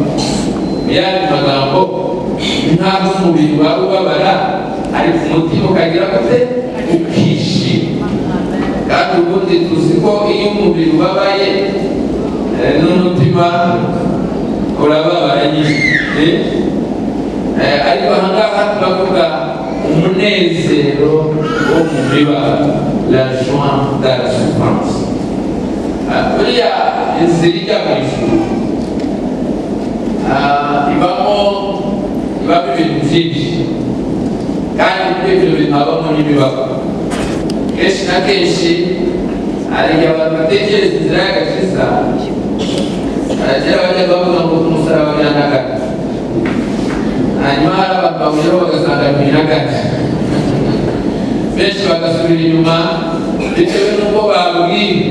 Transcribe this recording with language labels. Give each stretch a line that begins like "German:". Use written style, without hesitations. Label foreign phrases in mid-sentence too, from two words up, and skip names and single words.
Kinyarwanda: Mu yandi magambo, ntabwo umubiri wawe ubabara ariko umutima ukagira gute ukishima. Kandi ubundi tuzi ko iyo umubiri ubabaye n'umutima urababara nyine. Ariko ahangaha turavuga umunezero wo mu bibabaro,
French: la joie de la souffrance.
Kinyarwanda: Buriya inzira ijya mu ijuru ibamo ibintu byinshi, kandi muri ibyo bintu habamo n'ibibabaro. Kenshi na kenshi hari igihe abantu batekereza inzira y'agakiza, kera bajya bavuga ngo umusaraba biranagana, hanyuma hari abantu bawugeraho bagasanga biranagana, benshi bagasubira inyuma bitewe n'uko babwiwe.